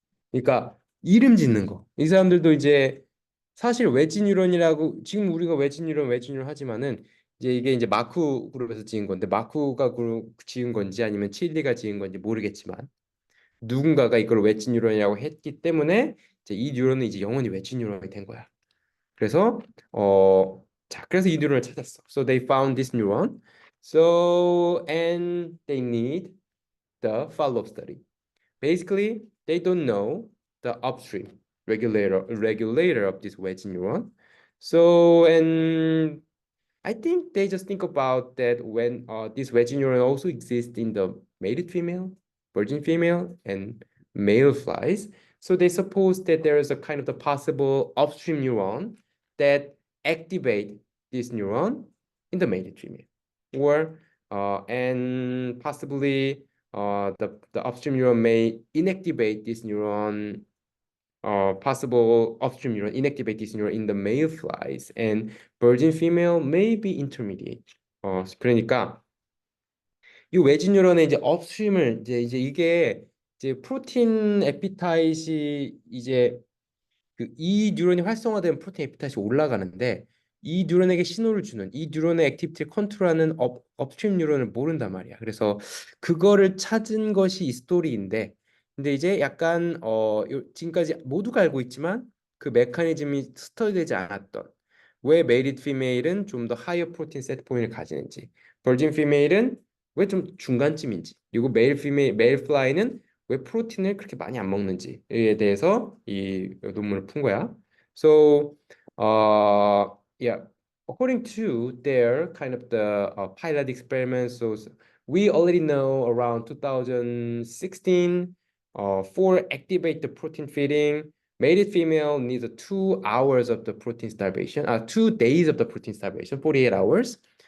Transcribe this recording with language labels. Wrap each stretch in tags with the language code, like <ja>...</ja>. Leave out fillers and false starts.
<ko>그러니까 이름 짓는 거. 이 사람들도 이제 사실 웨지 뉴런이라고 지금 우리가 웨지 뉴런 하지만은 이제 이게 이제 마쿠 그룹에서 지은 건데 마쿠가 그룹 지은 건지 아니면 칠리가 지은 건지 모르겠지만 누군가가 이걸 웨지 뉴런이라고 했기 때문에 이제 이 뉴런은 이제 영원히 웨지 뉴런이 된 거야. 그래서 그래서 이 뉴런을 찾았어.</ko> <en>So they found this neuron. So and they need the follow-up study. Basically, they don't know the upstream regulator of this wedge neuron. So, and I think they just think about that when this wedge neuron also exists in the mated female, virgin female, and male flies. So they suppose that there is a kind of the possible upstream neuron that activate this neuron in the mated female, or and possibly the upstream neuron may inactivate this neuron, possible upstream neuron inactivate this neuron in the male flies, and virgin female may be intermediate.</en> <ko>그러니까 이 외진 뉴런의 이제 업스트림을 이제 이게 이제 프로틴 에피타이시 이제 이 뉴런이 활성화되면 프로틴 에피타이시 올라가는데 이 뉴런에게 신호를 주는 이 뉴런의 액티비티를 컨트롤하는 업스트림 뉴런을 모른단 말이야. 그래서 그거를 찾은 것이 이 스토리인데 근데 이제 약간 지금까지 모두가 알고 있지만 그 메커니즘이 스터디되지 않았던 왜 메리드 피메일은 좀 더 하이어 프로틴 세트 포인트를 가지는지 버진 피메일은 왜 좀 중간쯤인지 그리고 메일 플라이는 왜 프로틴을 그렇게 많이 안 먹는지에 대해서 이 논문을 푼 거야.</ko> <en>So, yeah, according to their kind of the pilot experiments, so we already know around 2016, for activate the protein feeding, mated female needs 2 hours of the protein starvation, 2 days of the protein starvation, 48 hours.</en>